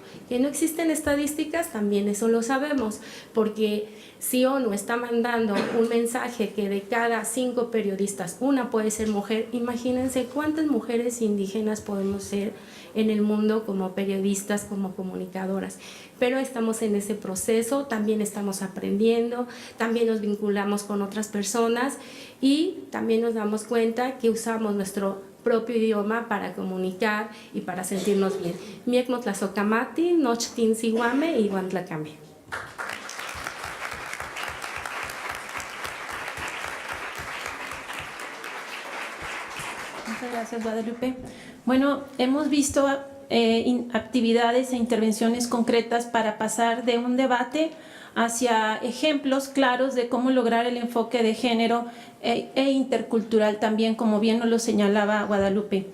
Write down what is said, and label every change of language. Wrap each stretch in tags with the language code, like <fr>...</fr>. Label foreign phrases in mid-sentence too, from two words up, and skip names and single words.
<es>Que no existen estadísticas, también eso lo sabemos, porque si ONU está mandando un mensaje que de cada 5 periodistas una puede ser mujer, imagínense cuántas mujeres indígenas podemos ser en el mundo como periodistas, como comunicadoras. Pero estamos en ese proceso, también estamos aprendiendo, también nos vinculamos con otras personas y también nos damos cuenta que usamos nuestro propio idioma para comunicar y para sentirnos bien.</es> <nah>Miekmo tlazocamati, nochtin siwame y guantlacame.</nah> <es>Muchas gracias, Guadalupe. Bueno, hemos visto actividades e intervenciones concretas para pasar de un debate hacia ejemplos claros de cómo lograr el enfoque de género e intercultural también, como bien nos lo señalaba Guadalupe.</es>